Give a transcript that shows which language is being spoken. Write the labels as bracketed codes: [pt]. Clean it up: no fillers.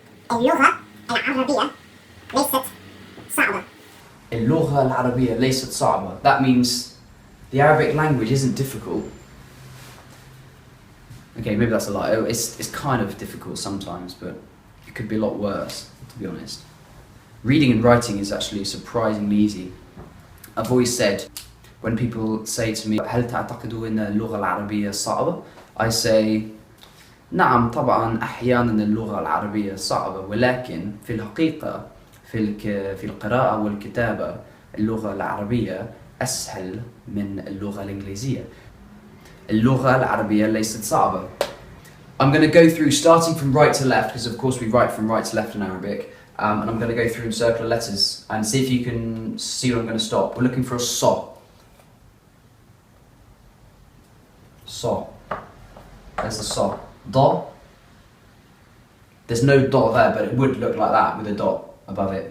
[ar] اللغة العربية ليست صعبة. اللغة العربية ليست صعبة. [en] That means the Arabic language isn't difficult. Okay, maybe that's a lie. It's kind of difficult sometimes, but it could be a lot worse, to be honest. Reading and writing is actually surprisingly easy. I've always said, when people say to me, [ar] هل تعتقد أن اللغة العربية صعبة? I say, نعم طبعا أحيانا اللغة العربية صعبة، ولكن في الحقيقة في القراءة والكتابة اللغة العربية أسهل من اللغة الإنجليزية. اللغة العربية ليست صعبة. [en] I'm going to go through starting from right to left, because of course we write from right to left in Arabic, and I'm going to go through and circle letters and see if you can see where I'm going to stop. We're looking for a so. So. There's the so. Do. There's no dot there, but it would look like that with a dot above it.